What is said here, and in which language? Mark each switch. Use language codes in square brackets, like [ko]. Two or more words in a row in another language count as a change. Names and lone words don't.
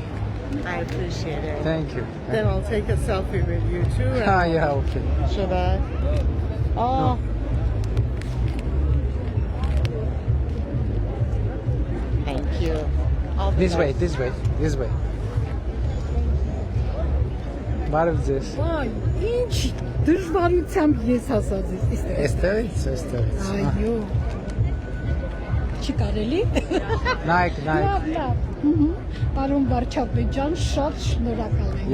[en] I appreciate it. Thank you. Then I'll take a selfie with you too. and Ah, yeah, okay. Should I? Oh. Thank you. I'll be This way, nice. this way. [hy] Բարև ձեզ։ Վայ, ինչ դժվարությամբ ես հասած ես։ Էստեղից։ Այո։ Չի կարելի։ Նայեք։ Լավ, լավ։ Պարոն վարչապետ ջան, շատ շնորհակալ եմ։